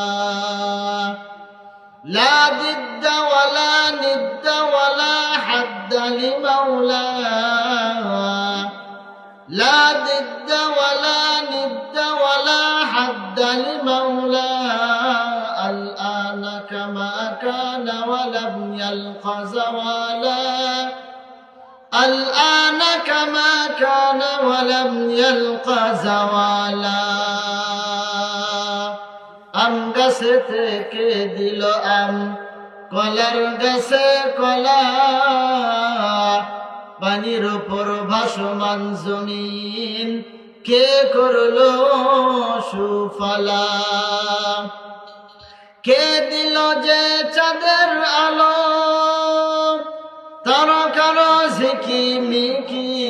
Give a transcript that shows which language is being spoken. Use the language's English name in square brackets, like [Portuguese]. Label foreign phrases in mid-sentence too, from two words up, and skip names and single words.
[Arabic] لا ضد ولا ند ولا حد لمولى، لا ضد ولا ند ولا حد لمولى، الآن كما كان ولم يلق زوالا، الآن كما كان ولم يلق زوالا. [Bangla] आम गाছে থেকে দিল আম, কলার গাছে কলা, পানির উপর ভাসমান জমিন কে করলো সুফলা, কে দিল যে চাঁদের আলো, তারকার ঝিকিমিকি